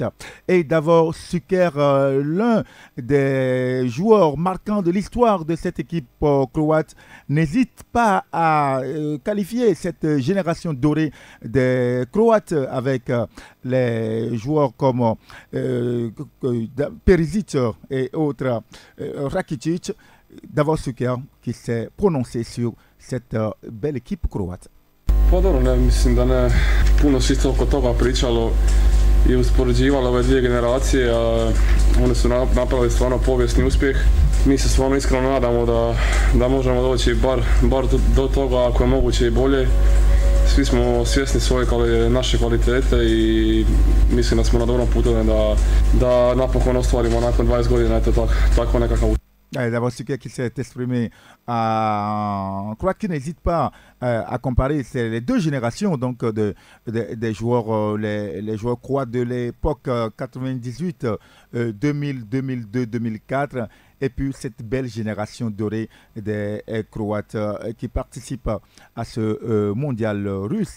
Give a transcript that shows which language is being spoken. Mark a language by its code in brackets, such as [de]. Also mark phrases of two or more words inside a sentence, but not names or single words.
[fr] Et Davor Šuker, l'un des joueurs marquants de l'histoire de cette équipe croate, n'hésite pas à qualifier cette génération dorée des Croates avec les joueurs comme Perisic et autres, Rakitic. Davor Šuker qui s'est prononcé sur cette belle équipe croate. [hr] Pa dobro, ne, mislim da ne, puno se isto oko toga pričalo i uspoređivalo ove dvije generacije, a one su napravili stvarno povijesni uspjeh. Mi se stvarno iskreno nadamo da možemo doći bar do toga, ako je moguće i bolje. Svi smo svjesni naše kvalitete i mislim da smo na dobrom putu da napokon ostvarimo nakon 20 godina eto tako nekakav uspjeh. [fr] D'abord, ce qui s'est exprimé en Croate qui n'hésite pas à comparer les deux générations donc des joueurs, les joueurs croates de l'époque 98, 2000, 2002, 2004 et puis cette belle génération dorée des Croates qui participent à ce mondial russe.